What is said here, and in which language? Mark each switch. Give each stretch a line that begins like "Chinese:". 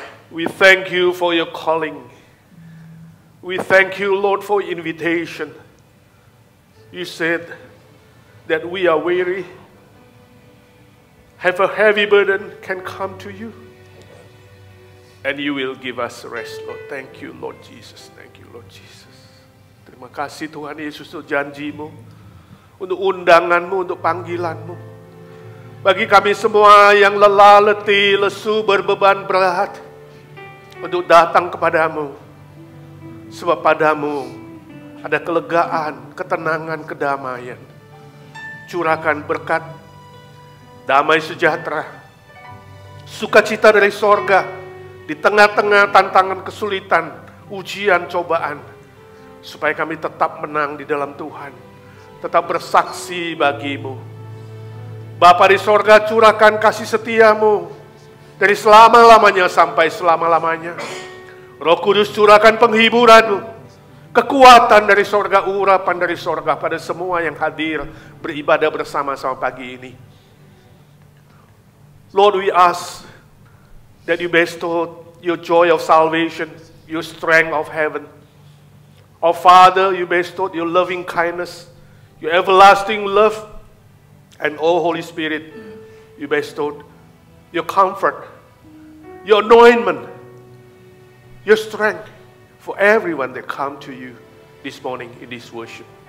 English: We thank you for your calling. We thank you, Lord, for your invitation. You said that we are weary, have a heavy burden, can come to you. And you will give us rest, Lord. Thank you, Lord Jesus. Thank you, Lord Jesus.
Indonesian: Terima kasih Tuhan Yesus untuk janjimu, untuk undanganmu, untuk panggilanmu. Bagi kami semua yang lelah, letih, lesu, berbeban berat, untuk datang kepadamu. Sebab padamu ada kelegaan, ketenangan, kedamaian. Curahkan berkat, damai sejahtera, sukacita dari sorga, di tengah-tengah tantangan kesulitan, ujian, cobaan. Supaya kami tetap menang di dalam Tuhan, tetap bersaksi bagimu. Bapa di sorga, curahkan kasih setiamu dari selama-lamanya sampai selama-lamanya. Roh Kudus, curahkan penghiburanmu, kekuatan dari sorga, urapan dari sorga pada semua yang hadir beribadah bersama-sama pagi ini.
English: Lord, we ask that you bestow your joy of salvation, your strength of heaven. Our Father, you bestowed your loving kindness, your everlasting love. And oh Holy Spirit, you bestowed your comfort, your anointment, your strength for everyone that come to you this morning in this worship.